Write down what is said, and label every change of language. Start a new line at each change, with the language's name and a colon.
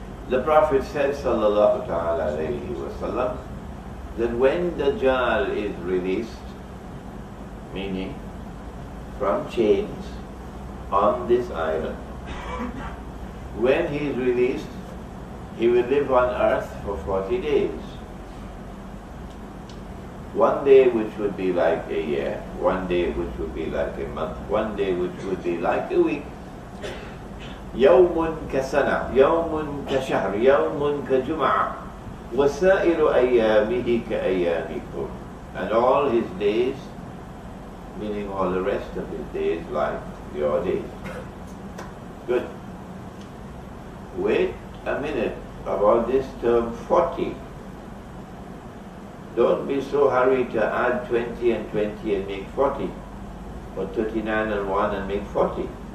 English: The Prophet said, sallallahu ta'ala alayhi wa sallam, that when Dajjal is released, meaning from chains on this island, when he is released, he will live on earth for 40 days. One day which would be like a year, one day which would be like a month, one day which would be like a week.
Arabic: يوم كسنة يوم كشهر يوم كجمعة وسائر أيامه كأيامكم.
English: And all his days, meaning all the rest of his days, like your days. Good. Wait a minute about this term 40. Don't be so hurried to add 20 and 20 and make 40, or 39 and 1 and make 40.